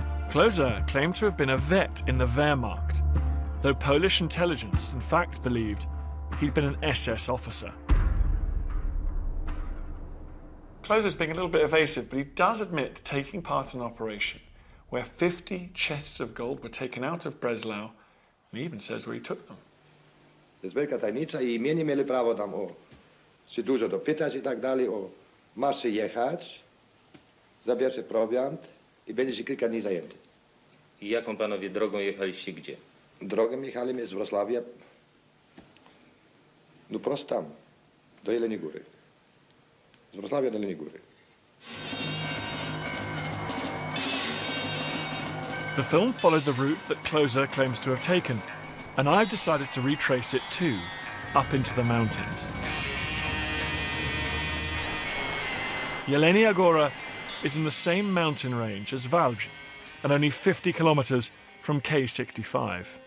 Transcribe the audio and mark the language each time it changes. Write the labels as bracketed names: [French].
[English] Kloser claimed to have been a vet in the Wehrmacht, though Polish intelligence in fact believed he'd been an SS officer. Kloser's being a little bit evasive, but he does admit to taking part in an operation where 50 chests of gold were taken out of Breslau, and he even says where he took them. [Polish] To jest wielka tajemnica i mnie nie mieli prawo tam się dużo dopytać i tak dalej, masz jechać, zabierz prowiant i będzie się kilka dni zajęty. I jaką panowie drogą jechaliście gdzie? Drogą jechaliśmy z Wrocławia, no prosto tam, do Jeleniej Góry. Z Wrocławia do Jeleniej Góry. [English] The film followed the route that Closer claims to have taken, and I've decided to retrace it too, up into the mountains. Jelenia Góra is in the same mountain range as Walbrzych, and only 50 kilometers from K65.